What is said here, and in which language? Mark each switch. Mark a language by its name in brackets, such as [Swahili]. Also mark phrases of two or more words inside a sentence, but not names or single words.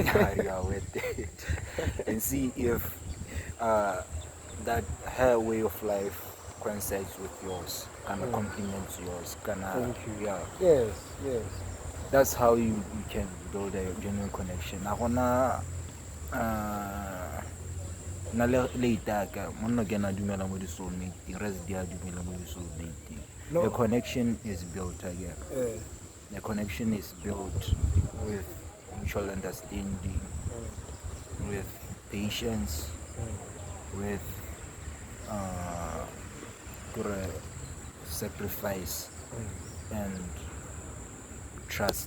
[English] you are worth it. And see if that her way of life coincides with yours, kind of complements yours. Thank you. Yeah. Yes. That's how you can build a genuine connection. [Tswana] Na le itaka monna ke na dumela mo di soulmate [English] the rest [Tswana] dia dumela mo di soulmate. [English] The connection is built again. The connection is built with mutual understanding, with patience, with sacrifice and trust.